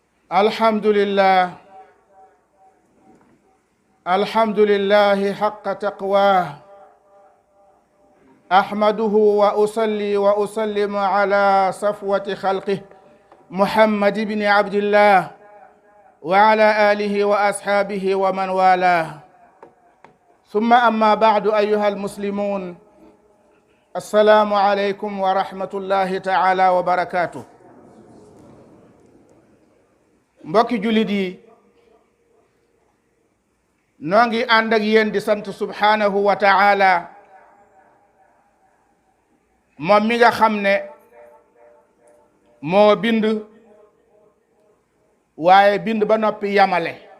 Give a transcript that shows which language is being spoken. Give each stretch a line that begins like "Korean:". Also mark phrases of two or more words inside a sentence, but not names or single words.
Arabic: الحمد لله حق تقواه أحمده وأصلي وأسلم على صفوة خلقه محمد بن عبد الله وعلى آله وأصحابه ومن والاه ثم أما بعد أيها المسلمون السلام عليكم ورحمة الله تعالى وبركاته
Wolof: mbokki jullit yi noo ngi ànd ak yéen di sant
Arabic: سبحانه وتعالى
Wolof: moom mi nga xam ne moo bind waaye bind ba noppi yamale